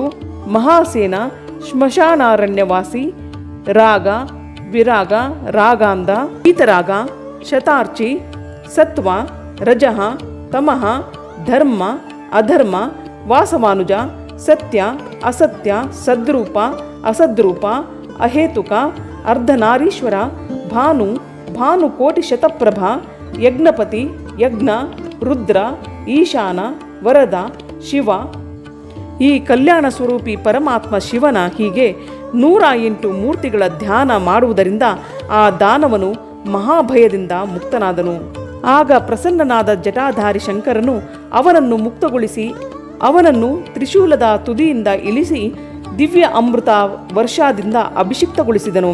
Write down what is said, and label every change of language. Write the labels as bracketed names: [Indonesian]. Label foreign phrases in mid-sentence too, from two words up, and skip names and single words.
[Kannada] ಮಹಾಸೇನ, ಶ್ಮಶಾನಾರಣ್ಯವಾಸಿ, ರಾಗ, ವಿರಾಗ, ರಾಗಾಂಧ, ಪೀತರಾಗ, ಶತಾರ್ಚಿ, ಸತ್ವ, ರಜಃ, ತಮಃ, ಧರ್ಮ, ಅಧರ್ಮ, ವಾಸವಾನುಜ, ಸತ್ಯ, ಅಸತ್ಯ, ಸದ್ರೂಪ, ಅಸದ್ರೂಪ, ಅಹೇತುಕ, ಅರ್ಧನಾರೀಶ್ವರ, ಭಾನು, ಭಾನುಕೋಟಿ ಶತಪ್ರಭ, ಯಜ್ಞಪತಿ, ಯಜ್ಞ, ರುದ್ರ, ಈಶಾನ, ವರದ, ಶಿವ. ಈ ಕಲ್ಯಾಣ ಸ್ವರೂಪಿ ಪರಮಾತ್ಮ ಶಿವನ ಹೀಗೆ 108 ಮೂರ್ತಿಗಳ ಧ್ಯಾನ ಮಾಡುವುದರಿಂದ ಆ ದಾನವನು ಮಹಾಭಯದಿಂದ ಮುಕ್ತನಾದನು. ಆಗ ಪ್ರಸನ್ನನಾದ ಜಟಾಧಾರಿ ಶಂಕರನು ಅವನನ್ನು ಮುಕ್ತಗೊಳಿಸಿ ಅವನನ್ನು ತ್ರಿಶೂಲದ ತುದಿಯಿಂದ ಇಳಿಸಿ ದಿವ್ಯ ಅಮೃತ ವರ್ಷದಿಂದ ಅಭಿಷಿಕ್ತಗೊಳಿಸಿದನು.